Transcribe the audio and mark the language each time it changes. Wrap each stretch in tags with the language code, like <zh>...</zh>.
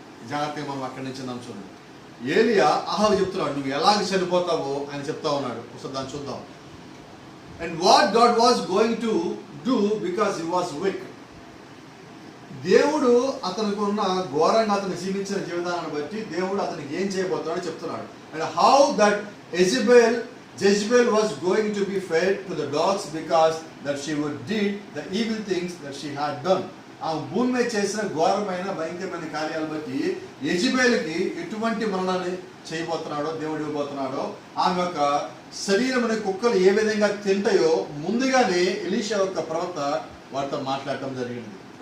<te>జాగ్రత్తగా మనం అక్కడి నుంచి మనం చూడండి. ఏలియా అహాబు చెప్తున్నాడు, నువ్వు ఎలాగ చనిపోతావో ఆయన చెప్తా ఉన్నాడు. ఒకసారి దాన్ని చూద్దాం.</te> <en>And what God was going to do because he was weak.</en> <te>దేవుడు అతనికి ఉన్న ఘోరంగా అతను జీవించిన జీవితాన్ని బట్టి దేవుడు అతనికి ఏం చేయబోతున్నాడో చెప్తున్నాడు.</te> <en>And how that Jezebel was going to be fed to the dogs because that she would did the evil things that she had done.</en> <te>ఆ భూమి మీద చేసిన ఘోరమైన భయంకరమైన కార్యాలు బట్టి యెజబెలుకి ఎటువంటి మరణాన్ని చేయబోతున్నాడో దేవుడు ఇవ్వబోతున్నాడో, ఆమె యొక్క శరీరముని కుక్కలు ఏ విధంగా తింటాయో ముందుగానే ఎలీషా యొక్క ప్రవక్త వారితో మాట్లాడటం జరిగింది.</te>